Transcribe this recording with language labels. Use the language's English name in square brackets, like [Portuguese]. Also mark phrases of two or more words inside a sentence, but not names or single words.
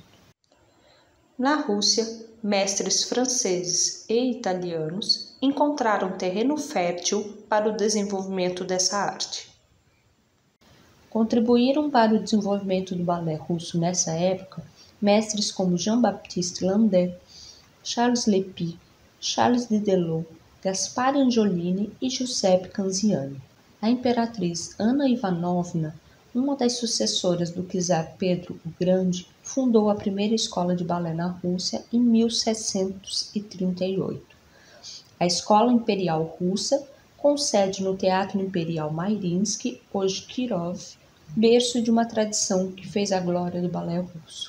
[Portuguese] Na Rússia, mestres franceses e italianos encontraram terreno fértil para o desenvolvimento dessa arte. Contribuíram para o desenvolvimento do balé russo nessa época mestres como Jean-Baptiste Landais, Charles Lepie, Charles Didelot, Gaspar Angiolini e Giuseppe Canziani. A imperatriz Ana Ivanovna, uma das sucessoras do czar Pedro o Grande, fundou a primeira escola de balé na Rússia em 1738. A Escola Imperial Russa com sede no Teatro Imperial Mariinsky, hoje Kirov, berço de uma tradição que fez a glória do balé russo.